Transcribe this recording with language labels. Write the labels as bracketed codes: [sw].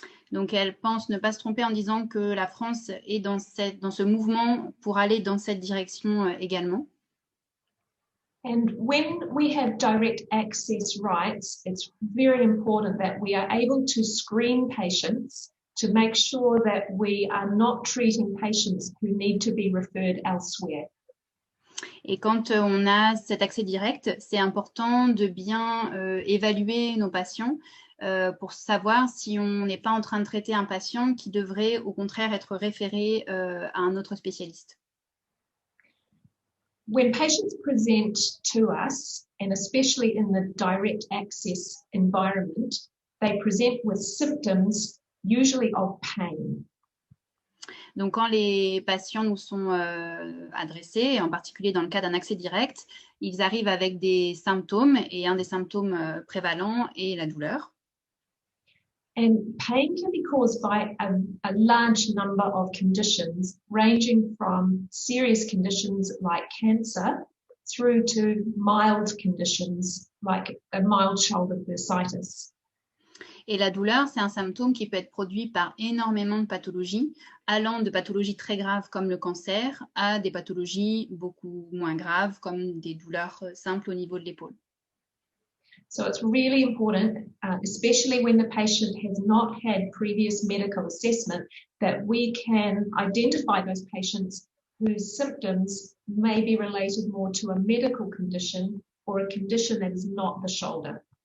[fr] Donc, elle pense ne pas se tromper en disant que la France est dans ce mouvement pour aller dans cette direction également. [en] And when we have direct access rights, it's very important that we are able to screen patients to make sure that we are not treating patients who need to be referred elsewhere. [fr] Et quand on a cet accès direct, c'est important de bien évaluer nos patients pour savoir si on n'est pas en train de traiter un patient qui devrait au contraire être référé à un autre spécialiste. [en] When patients present to us, and especially in the direct access environment, they present with symptoms usually of pain. [fr] Donc, quand les patients nous sont adressés, en particulier dans le cas d'un accès direct, ils arrivent avec des symptômes et un des symptômes prévalents est la douleur. [en] And pain can be caused by a large number of conditions, ranging from serious conditions like cancer through to mild conditions like a mild shoulder bursitis. [fr] Et la douleur, c'est un symptôme qui peut être produit par énormément de pathologies, allant de pathologies très graves comme le cancer à des pathologies beaucoup moins graves comme des douleurs simples au niveau de l'épaule. [en] So it's really important, especially when the patient has not had previous medical assessment, that we can identify those patients whose symptoms may be related more to a medical condition or a condition that is not the shoulder.